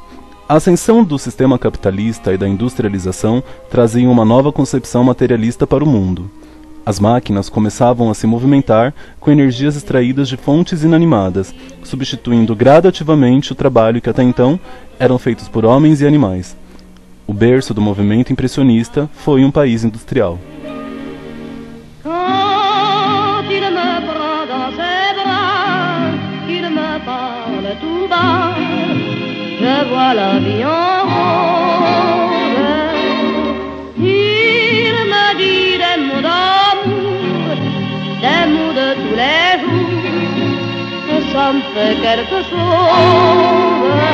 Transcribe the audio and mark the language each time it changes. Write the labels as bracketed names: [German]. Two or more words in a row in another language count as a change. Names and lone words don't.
[Portuguese] A ascensão do sistema capitalista e da industrialização traziam uma nova concepção materialista para o mundo. As máquinas começavam a se movimentar com energias extraídas de fontes inanimadas, substituindo gradativamente o trabalho que até então eram feitos por homens e animais. O berço do movimento impressionista foi um país industrial. [French] Je vois la vie en rose. Il me dit des mots d'amour, des mots de tous les jours, et ça me fait quelque chose.